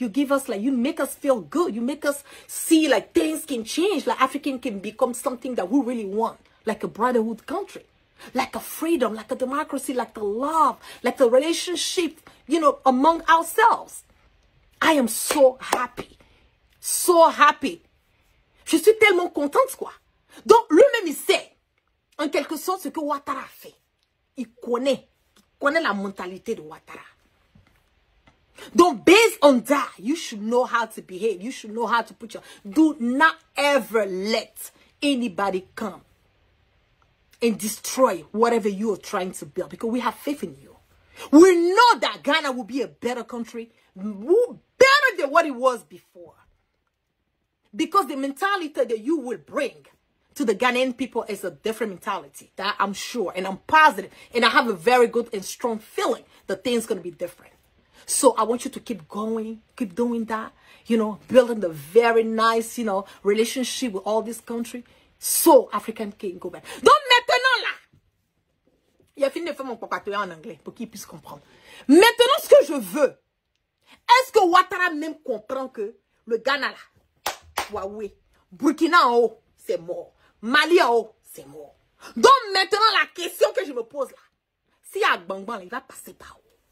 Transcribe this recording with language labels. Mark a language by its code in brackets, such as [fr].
[en] You give us like, you make us feel good. You make us see like things can change. Like African can become something that we really want. Like a brotherhood country. Like a freedom, like a democracy, like the love, like the relationship, you know, among ourselves. I am so happy. So happy. [fr] Je suis tellement contente, quoi. Donc, lui-même, il sait, en quelque sorte, ce que Ouattara a fait. Il connaît la mentalité de Ouattara. [en] Donc, based on that, you should know how to behave. You should know how to put your... Do not ever let anybody come and destroy whatever you are trying to build. Because we have faith in you. We know that Ghana will be a better country. Better than what it was before. Because the mentality that you will bring to the Ghanaian people is a different mentality. That I'm sure. And I'm positive. And I have a very good and strong feeling that things are going to be different. So I want you to keep going, keep doing that, you know, building the very nice, you know, relationship with all this country. So African can go back. [fr] Donc maintenant là, il a fini de faire mon papatoya en anglais pour qu'il puisse comprendre. Maintenant ce que je veux, est-ce que Ouattara même comprend que le Ghana là, Huawei, Burkina en haut, c'est mort. Mali en haut, c'est mort. Donc maintenant la question que je me pose là, si Agbangban, il va passer par où?